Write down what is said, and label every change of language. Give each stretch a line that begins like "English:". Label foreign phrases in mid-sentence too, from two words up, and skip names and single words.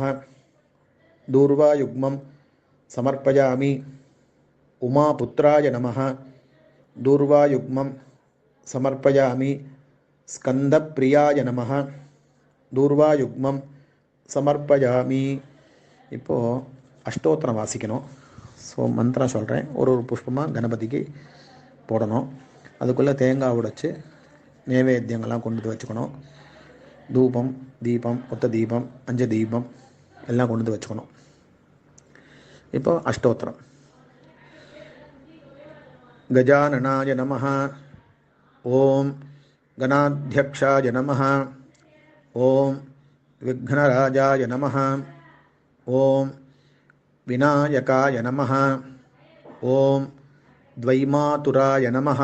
Sanskrit: दूर्वायुग्मं समर्पयामि। उमापुत्राय नमः। दूर्वायुग्मं समर्पयामि। स्कंदप्रियाय नमः। दूर्वायुग्मं समर्पयामि.
Tamil: இப்போது அஷ்டோத்திரம் வாசிக்கணும். ஸோ மந்திரம் சொல்கிறேன். ஒரு புஷ்பமாக கணபதிக்கு போடணும். அதுக்குள்ளே தேங்காய் உடைச்சி நைவேத்தியங்கள்லாம் கொண்டு வச்சுக்கணும். தூபம், தீபம், ஒத்த தீபம், அஞ்சு தீபம் எல்லாம் கொண்டு வச்சுக்கணும். இப்போ அஷ்டோத்திரம்.
Sanskrit: गजाननाय नमः। ओम गणाध्यक्षाय नमः। ओम विघ्नराजाय नमः। ओम विनायकाय नमः। ओम द्वैमातुराय नमः।